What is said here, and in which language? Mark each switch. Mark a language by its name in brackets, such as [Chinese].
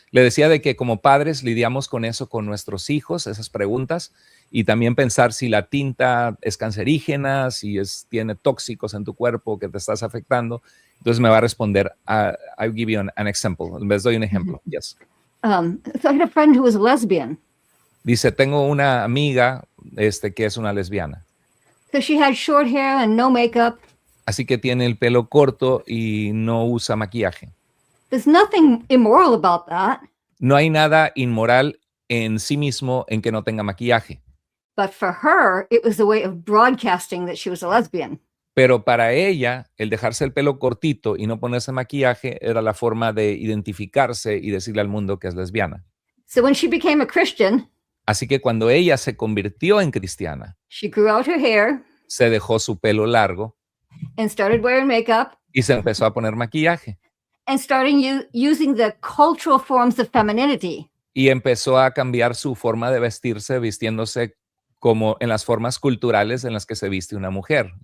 [Spanish] Le decía de que como padres lidiamos con eso con nuestros hijos, esas preguntas, y también pensar si la tinta es cancerígena, si tiene tóxicos en tu cuerpo que te estás afectando. Entonces me va a responder, [English] I'll give you an example. [Spanish] Les doy un ejemplo. [English] Yes. So I had a friend who was lesbian. [Spanish] Dice, tengo una amiga que es una lesbiana. [English] So she had short hair and no makeup. [Spanish] Así que tiene el pelo corto y no usa maquillaje. [English] There's nothing immoral about that. [Spanish] No hay nada inmoral en sí mismo en que no tenga maquillaje. [English] But for her, it was a way of broadcasting that she was a lesbian. [Spanish] Pero para ella, el dejarse el pelo cortito y no ponerse maquillaje era la forma de identificarse y decirle al mundo que es lesbiana. [English] So when she became a Christian, [Spanish] así que cuando ella se convirtió en cristiana, [English] she grew out her hair, [Spanish] se dejó su pelo largo [English] and started wearing makeup, [Spanish] y se empezó a poner maquillaje. [English] And starting using the cultural forms of femininity. [Spanish] Y empezó a cambiar su forma de vestirse, vistiéndose como en las formas culturales en las que se viste una mujer.